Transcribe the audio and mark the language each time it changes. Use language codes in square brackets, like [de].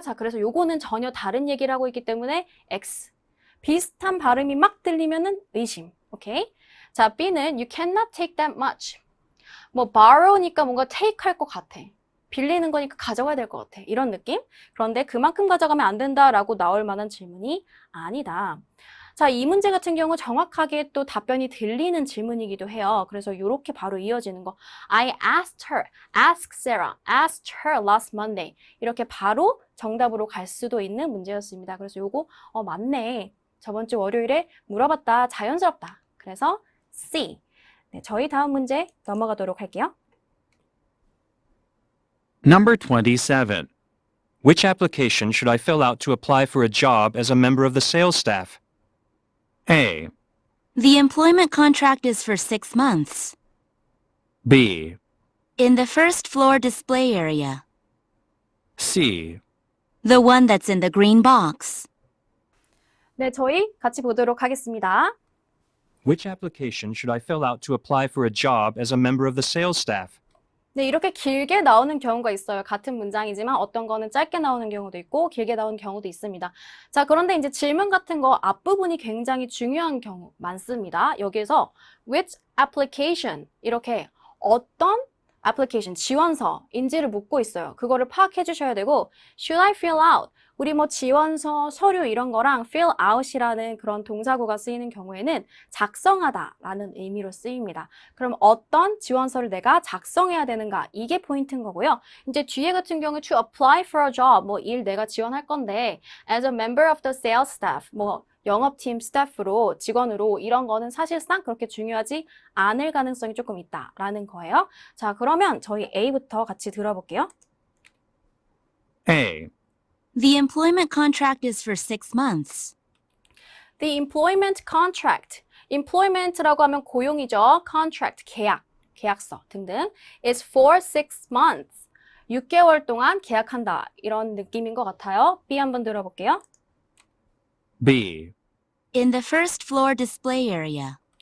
[ko] 자, 그래서 요거는 전혀 다른 얘기를 하고 있기 때문에 X. 비슷한 발음이 막 들리면은 의심. 오케이? 자, B는 [en] you cannot take that much. [ko] 뭐 borrow니까 뭔가 take 할 것 같아. 빌리는 거니까 가져가야 될 것 같아. 이런 느낌? 그런데 그만큼 가져가면 안 된다라고 나올 만한 질문이 아니다. 자, 이 문제 같은 경우 정확하게 또 답변이 들리는 질문이기도 해요. 그래서 이렇게 바로 이어지는 거. [en] I asked her, ask Sarah, asked her last Monday. [ko] 이렇게 바로 정답으로 갈 수도 있는 문제였습니다. 그래서 요거 맞네. 저번 주 월요일에 물어봤다. 자연스럽다. 그래서 C. 네, 저희 다음 문제 넘어가도록 할게요. [en] Number 27. Which application should I fill out to apply for a job as a member of the sales staff? A, The employment contract is for 6 months. B, In the first floor display area. C, The one that's in the green box. [ko] 네, 저희 같이 보도록 하겠습니다. [en] Which application should I fill out to apply for a job as a member of the sales staff? [ko] 네, 이렇게 길게 나오는 경우가 있어요. 같은 문장이지만 어떤 거는 짧게 나오는 경우도 있고 길게 나오는 경우도 있습니다. 자, 그런데 이제 질문 같은 거 앞부분이 굉장히 중요한 경우 많습니다. 여기에서 [en] which application [ko] 이렇게 어떤 application, 지원서인지를 묻고 있어요. 그거를 파악해 주셔야 되고 [en] should I fill out? [ko] 우리 뭐 지원서, 서류 이런 거랑 fill out이라는 그런 동사구가 쓰이는 경우에는 작성하다라는 의미로 쓰입니다. 그럼 어떤 지원서를 내가 작성해야 되는가? 이게 포인트인 거고요. 이제 뒤에 같은 경우 [en] to apply for a job, [ko] 뭐 일 내가 지원할 건데 [en] as a member of the sales staff, [ko] 뭐 영업팀 스태프로, 직원으로 이런 거는 사실상 그렇게 중요하지 않을 가능성이 조금 있다라는 거예요. 자, 그러면 저희 A부터 같이 들어볼게요. [en] A. The employment contract is for 6 months. The employment contract. [ko] employment라고 하면 고용이죠. contract, 계약, 계약서 등등. [en] is for 6 months. [ko] 6개월 동안 계약한다. 이런 느낌인 것 같아요. B 한번 들어볼게요. [en] B. In the first floor display area.